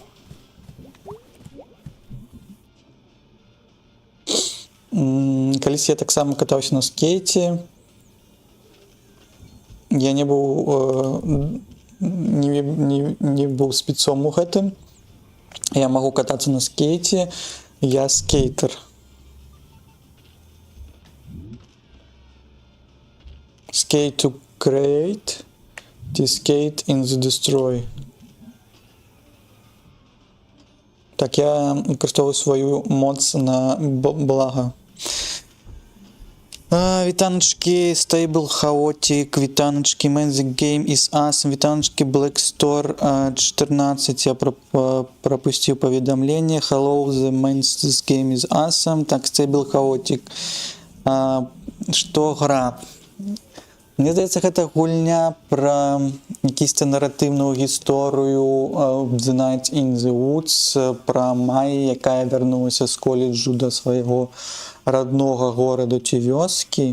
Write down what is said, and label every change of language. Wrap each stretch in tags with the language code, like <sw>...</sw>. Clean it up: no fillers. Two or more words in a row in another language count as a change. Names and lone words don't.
<be>Калісь я таксама катаўся на скейце. Я не быў спецом у гэтым. Я магу катацца на скейце. Я скейтер.</be> <en>Skate to create. To skate in the destroy.</en> <be>Так, я выкарыстоўваю сваю моц на блага. Вітаначки, Stable Chaotic, вітаначки, Man the Game is Awesome, вітаначки, Black Store 14,</be> <ru>я пропустил поведомление,</ru> <be>Hello, the Man the Game is Awesome, так, Stable Chaotic, Што гра? Мне здаецца, гэта гульня пра якісьці наратыўную гісторыю The Night in the Woods, пра Майі, якая вярнулася з коледжу да свайго роднога гораду ці вёскі.</be>